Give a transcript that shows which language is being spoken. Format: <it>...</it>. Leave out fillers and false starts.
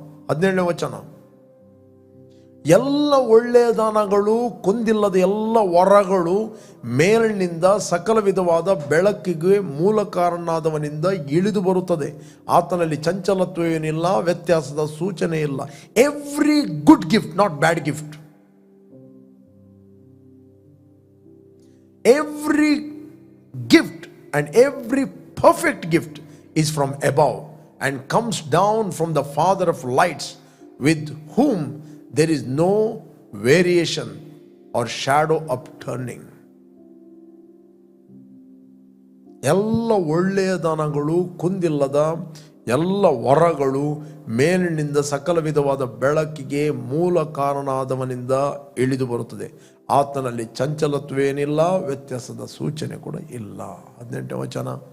<kn>17ನೇ ವಚನ, ಎಲ್ಲ ಒಳ್ಳೆಯ ದಾನಗಳು, ಕೊಂದಿಲ್ಲದ ಎಲ್ಲ ವರಗಳು ಮೇಲಿನಿಂದ ಸಕಲ ವಿಧವಾದ ಬೆಳಕಿಗೆ ಮೂಲ ಕಾರಣನಾದವನಿಂದ ಇಳಿದು ಬರುತ್ತದೆ. ಆತನಲ್ಲಿ ಚಂಚಲತ್ವವೇನಿಲ್ಲ, ವ್ಯತ್ಯಾಸದ ಸೂಚನೆ ಇಲ್ಲ.</kn> <en>Every good gift, not bad gift, every gift and every perfect gift is from above and comes down from the Father of lights, with whom there is no variation or shadow of turning.</en> <kn>ಎಲ್ಲ ಒಳ್ಳೆಯ ದಾನಗಳು, ಕುಂದಿಲ್ಲದ ಎಲ್ಲ ವರಗಳು ಮೇಲಿನಿಂದ ಸಕಲ ವಿಧವಾದ ಬೆಳಕಿಗೆ ಮೂಲ ಕಾರಣನಾದವನಿಂದ ಇಳಿದು ಬರುತ್ತದೆ. ಆತನಲ್ಲಿ ಚಂಚಲತ್ವೇನಿಲ್ಲ, ವ್ಯತ್ಯಾಸದ ಸೂಚನೆ ಕೂಡ ಇಲ್ಲ. 18ನೇ ವಚನ.</kn>